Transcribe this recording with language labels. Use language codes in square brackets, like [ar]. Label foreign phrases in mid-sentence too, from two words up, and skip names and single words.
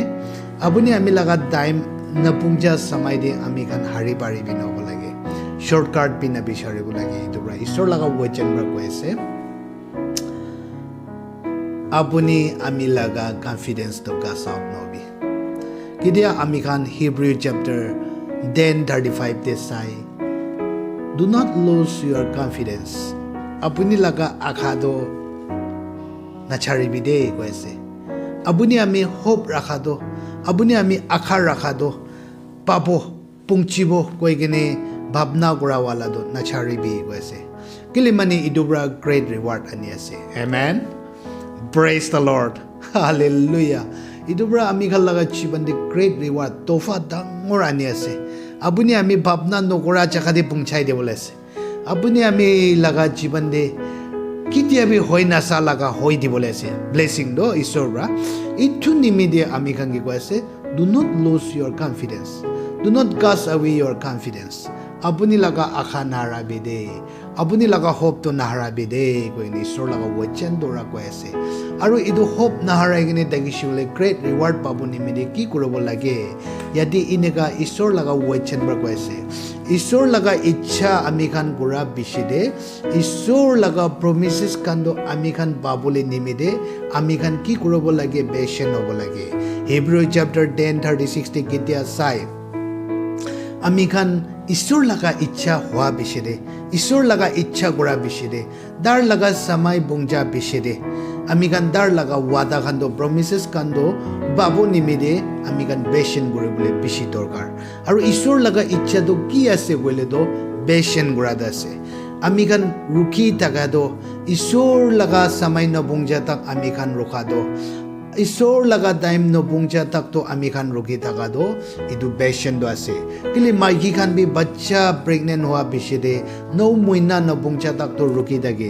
[nag] अपनी आमी लगा टाइम नबुंजा समय दे आमी खान हारी बारी भी नबो लगे. शॉर्टकट भी न बिचारे को लगे. तो बरा ईश्वर लगा वचन बरा को ऐसे अपनी आमी लगा कॉन्फिडेंस तो का साउथ नोबी किदिया आमी खान [en] Hebrew chapter [nag] 10:35 दे साई [en] do not lose your confidence. [nag] अपनी लगा आखा दो नचारी भी दे को ऐसे. अपनी आमी होप रखा दो. अपनी आमी आखा रखा दो. पापो पुंचिबो कोई गने भावना गुरा वाला दो नचारी भी वैसे किले मनी इदुब्रा [en] great reward [nag] अनि आसे. [en] Amen. Praise the Lord. Hallelujah. [nag] इदुब्रा आमी खल लगा जीवन दे [en] great reward [nag] तोफा दंगोर अनि आसे. अबुनी आमी भावना नगोरा चखादे पुंचाइ दे बोलेसे. अबुनी आमी लगा जीवन दे कितिया भी होय नासा लगा होय दि बोलेसे. ब्लेसिंग दो ईश्वर बरा इथु निमिदे आमी खंगे को ऐसे [en] do not lose your confidence. Do not cast away your confidence. [nag] अपनी लगा आखा नारा बेदे. अपनी लगा होप तो नारा बेदे कोई नहीं. ईश्वर लगा वचन दोरा को ऐसे. और इधर होप नारा इगने दगिशिवले ग्रेट रिवार्ड पाबो निमिदे की कुरोबो लगे. यदि इनेगा ईश्वर लगा वचन बर को ऐसे. ईश्वर लगा इच्छा अमीखान गुरा बिशिदे. ईश्वर लगा प्रोमिसेस कांदो अमीखान बाबोले निमिदे अमीखान की कुरोबो लगे बेशन होबो लगे. [en] Hebrew chapter [nag] 10:36 ते कितिया साइ अमीखान ईश्वर लगा इच्छा हुआ बिशिदे. ईश्वर लगा इच्छा गुरा बिशिदे. दार लगा समय बुंजा बिशिदे. अमीखान दार लगा वादा खांदो प्रोमिसेस कांदो बाबो निमिदे अमीखान बेशन गुरे बोले बिशि दरकार. और ईश्वर लगा इच्छा तो की आसे बोले दो बेशन गुरा दासे. अमीखान रुकी तका दो. ईश्वर लगा समय न बुंजा तक अमीखान रुका दो. ईश्वर लगा टाइम न बुंजा तक तो आमी खान रुकी थका दो. इदु बेशन दो आसे. किले माइकी खान भी बच्चा प्रेग्नेंट हुआ बिशिदे 9 महीना न बुंजा तक तो रुकी थके.